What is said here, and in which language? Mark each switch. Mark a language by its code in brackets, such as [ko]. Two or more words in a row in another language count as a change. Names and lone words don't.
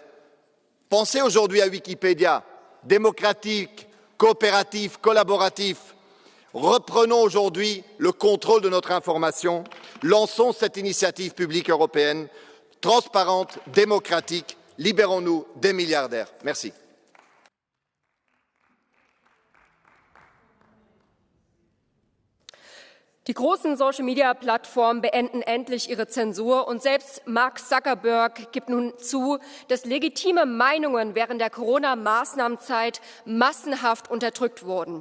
[fr] Pensez aujourd'hui à Wikipédia, démocratique, coopératif, collaboratif. Reprenons aujourd'hui le contrôle de notre information, lançons cette initiative publique européenne, transparente, démocratique, libérons-nous des milliardaires. Merci. [de] Die großen Social-Media-Plattformen beenden endlich ihre Zensur und selbst Mark Zuckerberg gibt nun zu, dass legitime Meinungen während der Corona-Maßnahmenzeit massenhaft unterdrückt wurden.